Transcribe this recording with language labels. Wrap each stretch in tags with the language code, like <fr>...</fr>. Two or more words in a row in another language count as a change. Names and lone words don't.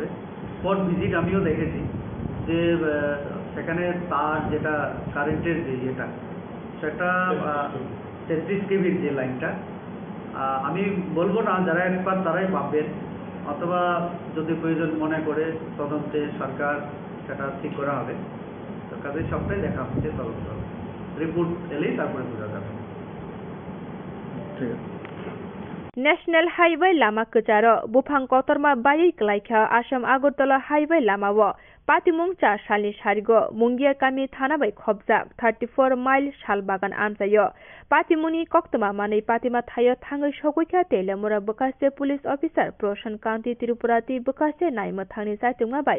<en>spot visit</en> <bn>আমিও দেখেছি যে সেখানে তার যেটা কারেন্টের যে ইয়েটা, সেটা 33 কেভির যে লাইনটা, আমি বলবো না, যারা এক্সপার্ট তারাই ভাববেন, অথবা যদি প্রয়োজন মনে করে তদন্তে সরকার সেটা ঠিক করা হবে। তো কাজে সবটাই দেখা হচ্ছে, তদন্ত রিপোর্ট এলেই তারপরে বোঝা যাবে। ঠিক আছে।</bn> <en>national highway</en> <trp>लामा कचारो बुफां कतरमा बायै क्लाइखा आसाम आगरतला हाइवे लामाओ पातिमुं 4 सालनि सारिगो मुंगिया गामि थाना बै खबजाक 34 माइल सालबागान आमजायो पातिमुनि कक्तमा मानै पातिमा थायो थाङै सगैखा तेलेमुरा बकासे</trp> <en>police officer</en> <trp>प्रशान कान्ति त्रिपुराति बकासे नायमो थांनि जायतुंगा बै</trp>